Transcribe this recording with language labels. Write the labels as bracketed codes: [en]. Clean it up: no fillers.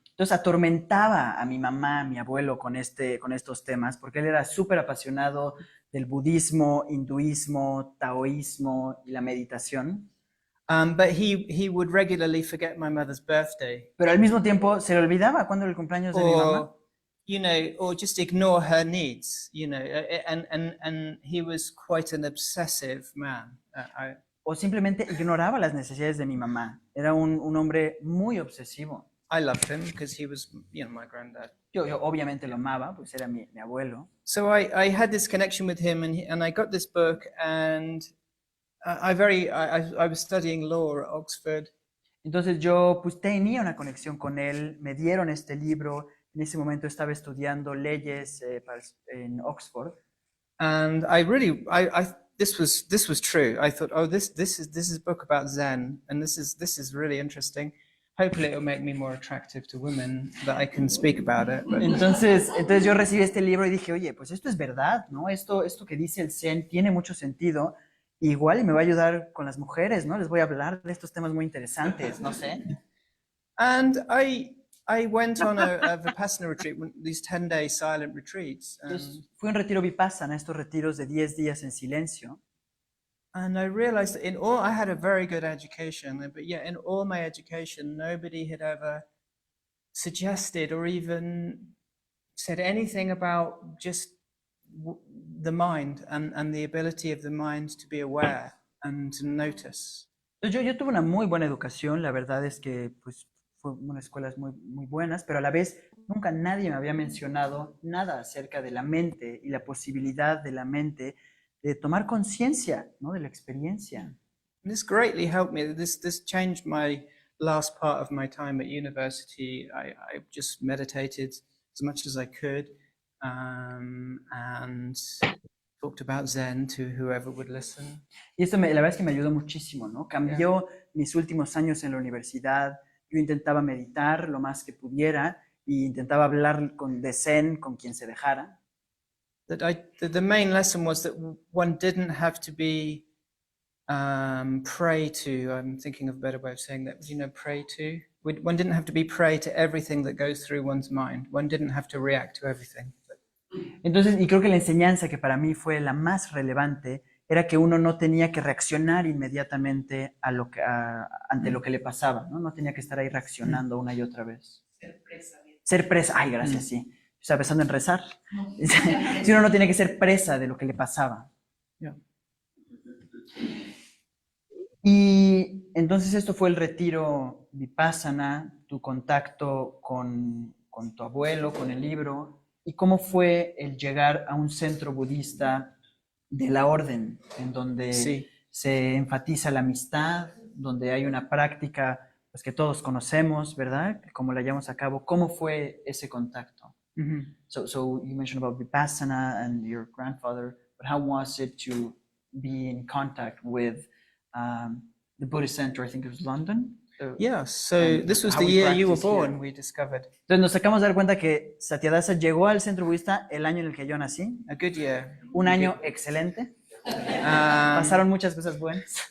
[es] Entonces atormentaba a mi mamá, a mi abuelo con estos temas, porque él era súper apasionado del budismo, hinduismo, taoísmo y la meditación. [en] But he would regularly forget my mother's birthday. [es] Pero al mismo tiempo se le olvidaba cuándo era el cumpleaños de mi mamá. [en] Or just ignore her needs, and he was quite an obsessive man. [es] O simplemente ignoraba las necesidades de mi mamá. Era un hombre muy obsesivo. [en] I loved him because he was, my granddad. [es] Yo obviamente lo amaba, pues era mi abuelo. [en] So I had this connection with him, and I got this book, and I was studying law at Oxford. [es] Entonces yo pues tenía una conexión con él, me dieron este libro. En ese momento estaba estudiando leyes en Oxford. [en] And this was true. I thought, oh, this is a book about Zen, and this is really interesting. hopefully it'll make me more attractive to women that I can speak about it. But [es] Entonces yo recibí este libro y dije, oye, pues esto es verdad, ¿no? Esto que dice el Zen tiene mucho sentido. Igual y me va a ayudar con las mujeres, ¿no? Les voy a hablar de estos temas muy interesantes, no sé. [en] And I went on a Vipassana retreat, these 10-day silent retreats. [es] Entonces, fui a un retiro Vipassana, estos retiros de 10 días en silencio. [en] And I realized that I had a very good education, but yet in all my education, nobody had ever suggested or even said anything about just the mind and the ability of the mind to be aware and to notice. [es] Entonces, yo tuve una muy buena educación, la verdad es que pues, fue unas escuelas muy buenas, pero a la vez nunca nadie me había mencionado nada acerca de la mente y la posibilidad de la mente de tomar conciencia, ¿no? De la experiencia. [en] This greatly helped me. This changed my last part of my time at university. I just meditated as much as I could and talked about Zen to whoever would listen. [es] Y esto la verdad es que me ayudó muchísimo, ¿no? Cambió mis últimos años en la universidad. Yo intentaba meditar lo más que pudiera y intentaba hablar de Zen con quien se dejara. [en] The main lesson was that one didn't have to be prey to. I'm thinking of a better way of saying that. Prey to. One didn't have to be prey to everything that goes through one's mind. One didn't have to react to everything. [es] Entonces, y creo que la enseñanza que para mí fue la más relevante era que uno no tenía que reaccionar inmediatamente ante lo que le pasaba, ¿no? No tenía que estar ahí reaccionando una y otra vez. Ser presa. Ay, gracias, sí. Estaba pensando en rezar. Si uno no tiene que ser presa de lo que le pasaba. [en] Yeah. [es] Y entonces esto fue el retiro Vipassana, tu contacto con tu abuelo, con el libro, y cómo fue el llegar a un centro budista de la orden, en donde se enfatiza la amistad, donde hay una práctica pues, que todos conocemos, ¿verdad? Como la llevamos a cabo. ¿Cómo fue ese contacto? Mm-hmm. [en] So you mentioned about Vipassana and your grandfather, but how was it to be in contact with the Buddhist center? I think it was London. Yeah, so this was the year you were born, we discovered. [es] Entonces nos acabamos de dar cuenta que Satyadasa llegó al centro budista el año en el que yo nací. [en] A good year. [es] Un año excelente. Pasaron muchas cosas buenas.